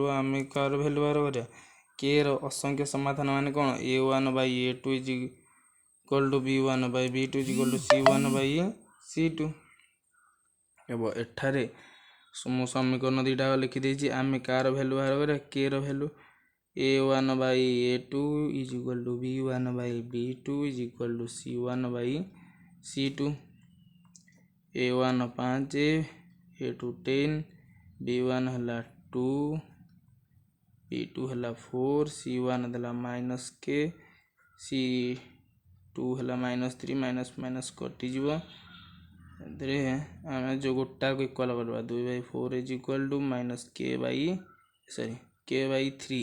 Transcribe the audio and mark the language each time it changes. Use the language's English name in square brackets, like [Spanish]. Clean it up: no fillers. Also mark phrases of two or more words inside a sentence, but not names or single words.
[Odia] ଆମେ କାହାର ଭ୍ୟାଲୁ ବାହାର କରିବା କେ ର ଅସଂଖ୍ୟ ସମାଧାନ ମାନେ କ'ଣ a1/a2 = b1/b2 = c1/c2। ହେବ ଏଠାରେ ମୁଁ ସମୀକରଣ ଦୁଇଟା ଲେଖିଦେଇଛି। ଆମେ କାହାର ଭ୍ୟାଲୁ ବାହାର କରିବା କେ ର ଭ୍ୟାଲୁ a1/a2 = b1/b2 = c1/c2। a1 5 a2 10 b1 ହେଲା 2 b2 ହେଲା 4 c1 ଦେଲା -k c2 ହେଲା -3 ମାଇନସ୍ କଟିଯିବ। ଏଥିରେ ଆମେ ଯେଉଁ ଗୋଟାକୁ ଇକ୍ୱାଲ୍ କରିବା 2/4 - k/3।